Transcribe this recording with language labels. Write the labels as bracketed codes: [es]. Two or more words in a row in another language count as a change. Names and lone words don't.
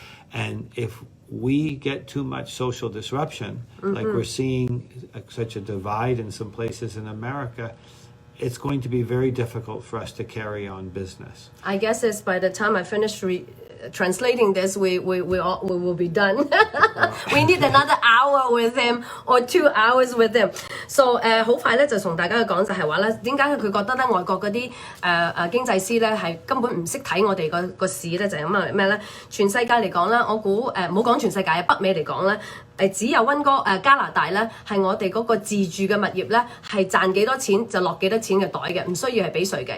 [en] And if we get too much social disruption, like we're seeing such a divide in some places in America, it's going to be very difficult for us to carry on business. I guess it's by the time I finish translating this, we will be done. We need another hour with him or 2 hours with him. [yue] So 好快咧就同大家講就係話咧，點解佢覺得咧外國嗰啲經濟師咧係根本唔識睇我哋個市咧就係咁啊咩咧？全世界嚟講咧，我估唔好講全世界，北美嚟講咧。只有溫哥加拿大咧係我哋嗰個自住嘅物業咧係賺幾多錢就落幾多錢嘅袋嘅，唔需要係俾稅嘅。